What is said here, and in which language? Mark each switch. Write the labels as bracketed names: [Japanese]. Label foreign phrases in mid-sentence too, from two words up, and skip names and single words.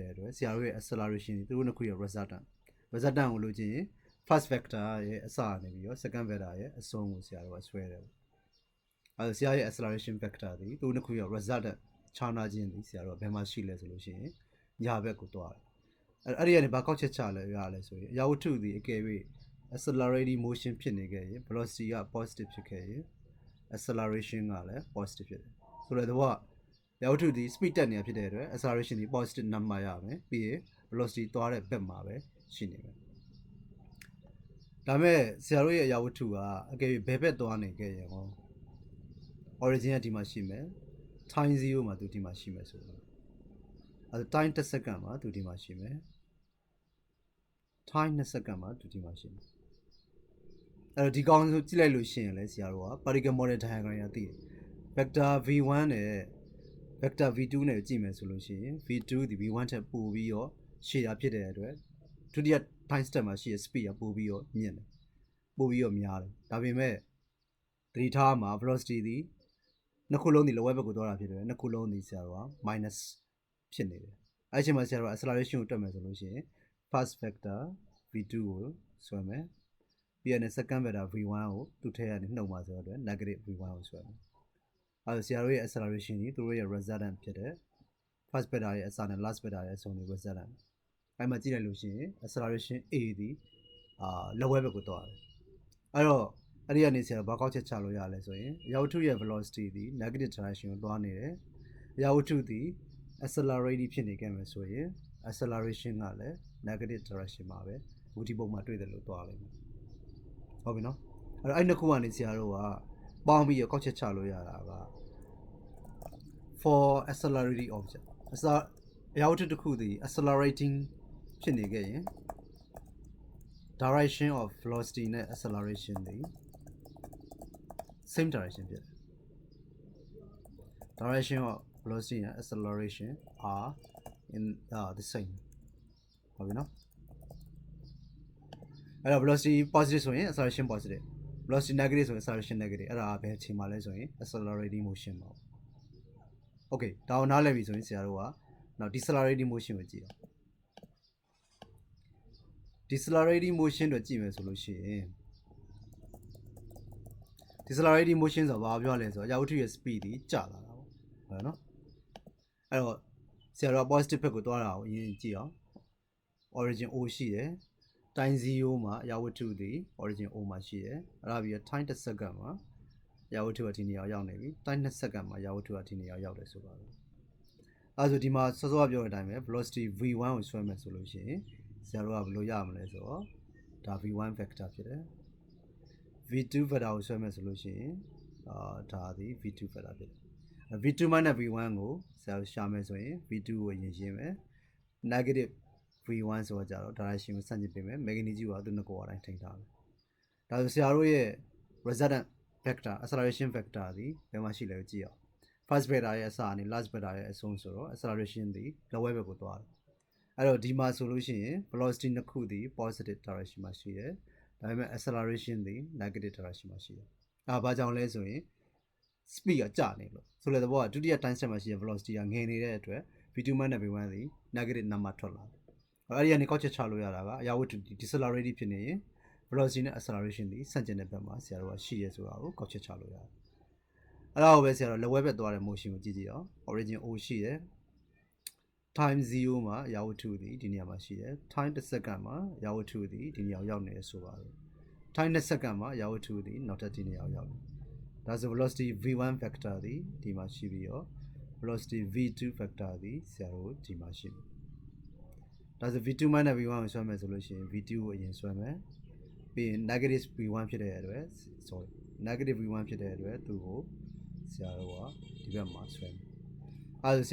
[Burmese] တဲ့အတွက်ဆရာတို့ရဲ့ acceleration ဒီသူတို့နှစ်ခုရဲ့ resultant ကိုလို့ကြည့်ရင် [English] first vector [Burmese] ရဲ့အစကနေပြီးတော့ [English] second vector [Burmese] ရဲ့အဆုံးကိုဆရာတို့ကဆွဲတယ်အဲ့ဆရာရဲ့ [English] acceleration vector [Burmese] ဒီသူတို့နှစ်ခုရဲ့ resultant ခြားနာခြင်းဒီဆရာတို့ကဘယ်မှာရှိလဲဆိုလို့ရှိရင်ညာဘက်ကိုတွားတယ်အဲ့ဒီကနေဘာကောက်ချက်ချလဲရလဲဆိုရင်အရာဝတ္ထု ဒီအကယ်၍ [English] accelerating motion [Burmese] ဖြစ်နေခဲ့ရင် velocity က positive ဖြစ်ခဲ့ရင် acceleration ကလည်း positive ဖြစ်တယ်ဆိုတော့အရာဝတ္ထုဒီ speed တက်နေတာဖြစ်တဲ့အတွက် acceleration ဒီ [English] positive number [Burmese] ရမယ်ပြီးရင် velocity သွားတဲ့ဘက်မှာပဲရှိနေမယ်ဒါမဲ့ဆရာတို့ရဲ့အရာဝတ္ထုကအကယ်၍ဘယ်ဘက်သွားနေခဲ့ရင်ဟော origin ကဒီမှာရှိမယ် time 0မှာသူဒီမှာရှိမယ်ဆိုတော့အဲ [English] time 1 second [Burmese] မှာသူဒီမှာရှိမယ် [English] time 2 second [Burmese] မှာသူဒီမှာရှိမယ်အဲ့တော့ဒီကောင်ဆိုကြည့်လိုက်လို့ရှိရင်လည်းဆရာတို့က [English] particle model diagram [Burmese] ရသိတယ် vector v1 နဲ့ vector v2 နဲ့ကြည့်မယ်ဆိုလို့ရှိရင် v2 ဒီ v1 ထက်ပိုပြီးတော့ရှည်တာဖြစ်တဲ့အတွက်ဒုတိယ [English] time step [Burmese] မှာရှိတဲ့ speed ကပိုပြီးတော့မြင့်တယ်ပိုပြီးတော့များ တယ်ဒါပေမဲ့သတိထားမှာ velocity ဒီနှစ်ခုလုံးဒီလောဘက်ကိုသွားတာဖြစ်တယ်နှစ်ခုလုံးဒီဆရာတို့က minus ဖြစ်နေတယ်အဲ့ချိန်မှာဆရာတို့ acceleration ကိုတွက်မယ်ဆိုလို့ရှိရင် [English] first vector v2 [Burmese] ကိုဆွဲမယ်ပြီးရင် [English] second vector v1 [Burmese] ကိုသူ့ထဲကနေနှုတ်မှာဆိုတော့ [English] negative v1 [Burmese] ကိုဆွဲမယ်အဲ့ဒါဆရာတို့ရဲ့ acceleration ကြီးသူတို့ရဲ့ resultant ဖြစ်တဲ့ [English] first vector [Burmese] ရဲ့အစနဲ့ [English] last vector [Burmese] ရဲ့အဆုံးတွေ resultant အဲ့မှာကြည့်လိုက်လို့ရှိရင် [English] acceleration a [Burmese] ဒီလောဘက်ကိုသွားတယ် အဲ့တော့အဲ့ဒီကနေဆရာဘာကောက်ချက်ချလို့ရလဲဆိုရင်အရာဝတ္ထုရဲ့ velocity ဒီ [English] negative direction [Burmese] ကိုသွားနေတယ်အရာဝတ္ထုဒီ accelerating ဖြစ်နေခဲ့မယ်ဆိုရင် acceleration ကလည်း [English] negative direction [Burmese] မှာပဲဝတီပုံမှာတွေ့တယ်လို့သွားလိမ့်မယ်ဟုတ်ပြီနော်အဲ့တော့အဲ့နှစ်ခုကနေဆရာတို့ကပေါင်းပြီးကောက်ချက်ချလို့ရတာက [English] for accelerating object [Burmese] အရာဝတ္ထုတစ်ခုဒီ accelerating ဖြစ်နေခဲ့ရင် [English] direction of velocity [Burmese] နဲ့ acceleration ဒီ [English] same direction [Burmese] ဖြစ်တယ် [English] direction of velocity and acceleration are in the same [Burmese] ဟုတ်ပြီနော် အဲ့တော့ [English] velocity positive [Burmese] ဆိုရင် [English] acceleration positive velocity negative [Burmese] ဆိုရင် [English] acceleration negative [Burmese] အဲ့ဒါပဲအချိန်မှလဲဆိုရင် [English] accelerating motion [Burmese] ပါ okay ဒါအောင်နားလည်ပြီဆိုရင်ဆရာတို့ကနောက် [English] decelerating motion [Burmese] ကိုကြည့်အောင် [English] decelerating motion [Burmese] တို့ကြည့်မယ်ဆိုလို့ရှိရင် [English] decelerating motion [Burmese] ဆိုတာဘာပြောလဲဆိုတော့အရာဝတ္ထုရဲ့ speed ကြီးကျလာတာပေါ့ဟုတ်နော်အဲ့တော့ ဆရာတို့က positive ဘက်ကိုသွားတာကိုအရင်ကြည့်အောင် [English] origin O [Burmese] ရှိတယ် time 0မှာအရာဝတ္ထုဒီ origin O မှာရှိတယ်အဲ့ဒါပြီးတော့ [English] time 1 second [Burmese] မှာအရာဝတ္ထုကဒီနေရာရောက်နေပြီ [English] time 2 second [Burmese] မှာအရာဝတ္ထုကဒီနေရာရောက်တယ်ဆိုပါတော့အဲ့ဆိုဒီမှာစောစောကပြောတဲ့အတိုင်းပဲ [English] velocity v1 [Burmese] ကိုဆွဲမယ်ဆိုလို့ရှိရင်ဆရာတို့ကဘယ်လိုရမလဲဆိုတော့ဒါ [English] v1 vector [Burmese] ဖြစ်တယ် [English] v2 vector [Burmese] ကိုဆွဲမယ်ဆိုလို့ရှိရင်ဒါဒီ [English] v2 vector [Burmese] ဖြစ်တယ် [English] v2 minus v1 [Burmese] ကိုဆရာတို့ရှာမယ်ဆိုရင် v2 ကိုရင်ရှင်းမယ် [English] negative v1 [Burmese] ဆိုတော့ကြတော့ direction ကိုဆန့်ကျင်ပေးမယ် magnitude ကသူ့နှစ်ကိုယ်အတိုင်းထိန်းထားမယ်ဒါဆိုဆရာတို့ရဲ့ [English] resultant vector acceleration vector [Burmese] ဒီဘယ်မှာရှိလဲကိုကြည့်အောင် [English] first vector [Burmese] ရဲ့အစကနေ [English] last vector [Burmese] ရဲ့အဆုံးဆိုတော့ acceleration ဒီလက်ဝဲဘက်ကိုသွားတယ်အဲ့တော့ဒီမှာဆိုလို့ရှိရင် velocity နှစ်ခုဒီ [English] positive direction [Burmese] မှာရှိတယ်ဒါပေမဲ့ acceleration ဒီ [English] negative direction [Burmese] မှာရှိတယ်ဘာကြောင့်လဲဆိုရင် speed ကကျနေလို့ဆိုတဲ့သဘောကဒုတိယ [English] time step [Burmese] မှာရှိတဲ့ velocity ကငယ်နေတဲ့အတွက် [English] v2 minus v1 [Burmese] ဒီ [English] negative number [Burmese] ထွက်လာတယ်အဲ့ဒီကနေကောက်ချက်ချလို့ရတာကအရာဝတ္ထု decelerating ဖြစ်နေရင် velocity နဲ့ acceleration ဒီဆန့်ကျင်တဲ့ဘက်မှာဆရာတို့ကရှိရဲဆိုတာကိုကောက်ချက် ချလို့ရတယ်အဲ့ဒါကိုပဲဆရာတို့လက်ဝဲဘက်သွားတဲ့ motion ကိုကြည့်ကြည့်အောင် [English] origin O [Burmese] ရှိတယ် time 0မှာအရာဝတ္ထုဒီဒီနေရာမှာရှိတယ် [English] time 1 second [Burmese] မှာအရာဝတ္ထုဒီဒီနေရာရောက်နေတယ်ဆိုပါတော့ [English] time 2 second [Burmese] မှာအရာဝတ္ထုဒီနောက်ထ ပ်ဒီနေရာရောက်နေဒါဆို [English] velocity v1 vector [Burmese] ဒီဒီမှာရှိပြီးတော့ [English] velocity v2 vector [Burmese] ဒီဆရာတို့ဒီမှာရှိတယ်ဒါဆို [English] v2 minus v1 [Burmese] ကိုဆွဲမယ်ဆိုလို့ရှိရင် v2 ကို အရင်ဆွဲမယ်ပြီးရင် [English] negative v1 [Burmese] ဖြစ်တဲ့အတွက် [English] sorry negative v1 [Burmese] ဖြစ်တဲ့အတွက်သူ့ကိုဆရာတို့ကဒီဘက်မှာဆွဲမယ်အဲဒါဆ